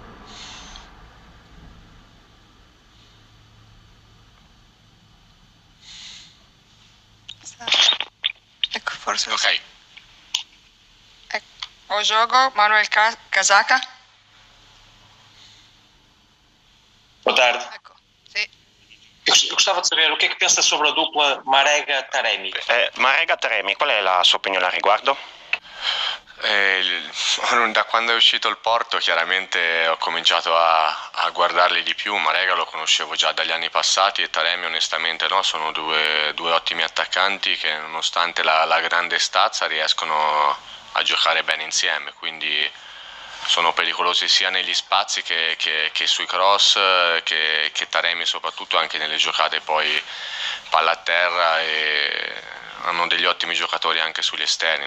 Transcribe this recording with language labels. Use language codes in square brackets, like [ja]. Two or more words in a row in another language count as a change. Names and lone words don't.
[it] Ecco, forse. Ok. Ecco. O gioco Manuel Casasca. [pt] Boa tarde. [it] Ecco, sì. [pt] Eu gostava de saber o que é que pensa sobre a dupla Marega-Taremi. [it] Marega-Taremi, qual è la sua opinione al riguardo? Da quando è uscito il Porto chiaramente ho cominciato a guardarli di più. Marega lo conoscevo già dagli anni passati e Taremi onestamente no, sono due ottimi attaccanti che nonostante la grande stazza riescono a giocare bene insieme, quindi sono pericolosi sia negli spazi che sui cross, che Taremi soprattutto anche nelle giocate poi palla a terra, e hanno degli ottimi giocatori anche sugli esterni.